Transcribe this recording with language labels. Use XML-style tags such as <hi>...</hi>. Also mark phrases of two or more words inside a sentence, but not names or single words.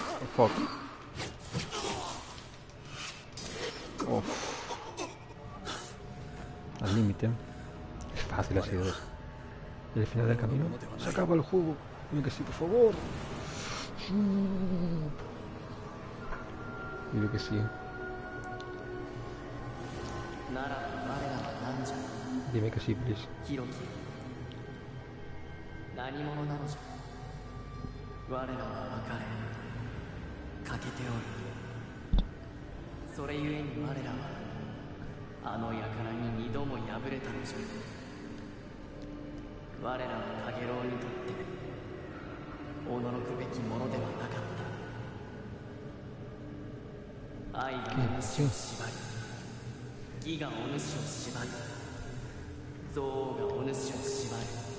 <es>Fuck. Uf. Al límite. Es fácil ha sido eso. Y al final del camino se acaba el juego. Dime que sí, por favor. Dime que sí.</es> <ja>なら我らは何じゃ</ja> <es>Dime que sí, please.</es> <ja>ヒロキ何者なのじゃ我らは別れ欠けておるそれゆえに我らはあの輩に二度も敗れたのじゃ我らは陽炎にとって驚くべきものではなかった愛がお主を縛り義がお主を縛り憎悪がお主を縛る</ja>